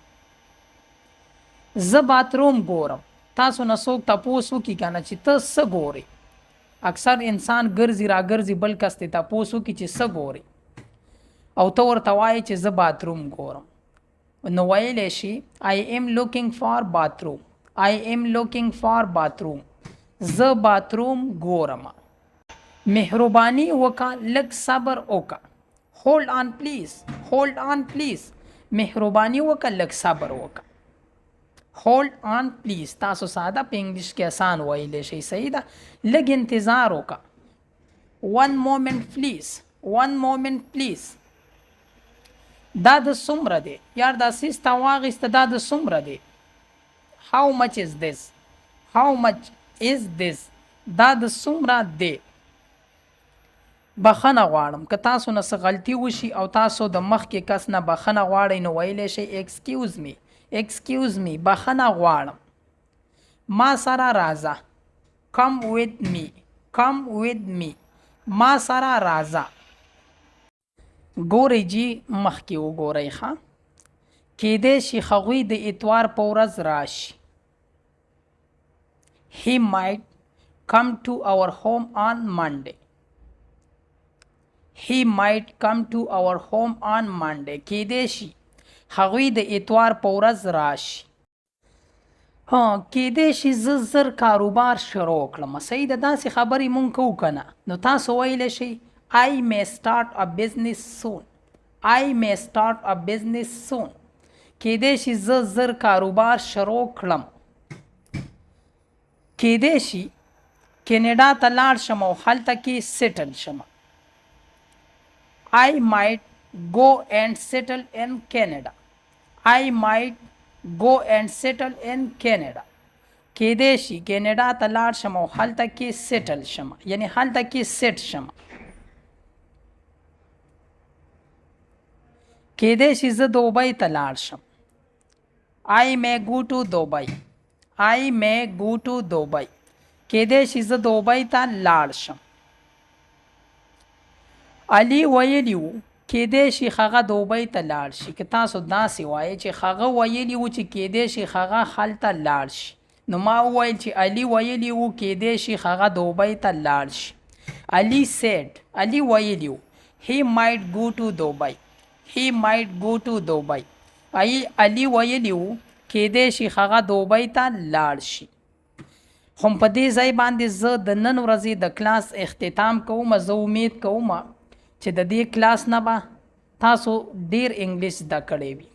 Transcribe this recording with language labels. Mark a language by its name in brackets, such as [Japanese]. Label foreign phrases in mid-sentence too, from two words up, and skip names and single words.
[Pashto] زه باتروم ګورم. تاسو نه څوک تپوس وکړي که نه چې ته څه ګورې. اکثر انسان ګرځي را ګرځي بل کس ته تپوس وکړي چې څه ګورې، او ته ورته وایې چې زه باتروم ګورم، نو ویلی شي [English] I am looking for bathroom. I am looking for bathroom. [Pashto] زه باتروم ګورم. مهرباني وکړه، لږ صبر وکړه. [English] Hold on please. Hold on please. [Pashto] مهرباني وکړه، لږ صبر وکړه. [English] Hold on please. [Pashto] تاسو ساده په انګلیش کې آسان ویلی شئ. صحیح ده؟ لږ انتظار وکړه. [English] One moment please. One moment please. [Pashto] دا د څومره دی؟ یار دا څیز تا واخیسته، دا د څومره دی؟ [English] How much is this? How much is this? [Pashto] دا د څومره دی؟ بخښنه غواړم. که تاسو نه څه غلطي وشي او تاسو د مخکې کس نه بخښنه غواړئ، نو ویلی شئ [English] Excuse me. Excuse me. [Pashto] بخښنه غواړم. ما سره راځه. [English] Come with me. Come with me. [Pashto] ما سره راځه. ګورئ جي مخکې وګورئ ښه. کیدای شي هغوی د اتوار په ورځ راشي. [English] He might come to our home on Monday. He might come to our home on Monday. [Pashto] کیدای شي هغوی د اتوار په ورځ راشي. کیدای شي زه زر کاروبار شروع کړم. صحیح ده؟ داسې خبرې مونږ کوو که نه، نو تاسو ویلی شئ [English] I may start a business soon. I may start a business soon. [Pashto] کیدای شي زه زر کاروبار شروع کړم. کیدای شي کینیډا ته لاړ شم او هلته کې سیټل شم. [English] I might go and settle in Canada. I might go and settle in Canada. [Pashto] کیدای شي کینیډا ته لاړ شم او هلته کې سیټل شم، یعنی هلته کې سیټ شم. کیدای شي زه دوبۍ ته لاړ شم. [English] I may go to Dubai. I may go to Dubai. [Pashto] کیدای شي زه دوبۍ ته لاړ شم. علي ویلی و کیدای شي هغه دوبۍ ته لاړ شي. که تاسو داسې وایئ چې هغه ویلی و چې کیدای شي هغه هلته لاړ شي، نو ما وویل چې علي ویلی و کیدای شي هغه دوبۍ ته لاړ شي. [English] علي said. علي [Pashto] ویلی و [English] He might go to Dubai. He might go to Dubai. [Pashto] علي ویلی و کیدای شي هغه دوبۍ ته لاړ شي. هم په دې ځای باندې زه د نن ورځې د کلاس اختتام کوم. زه امید کوم چې د دې کلاس نه به تاسو ډیر انګلیش زده کړی وي.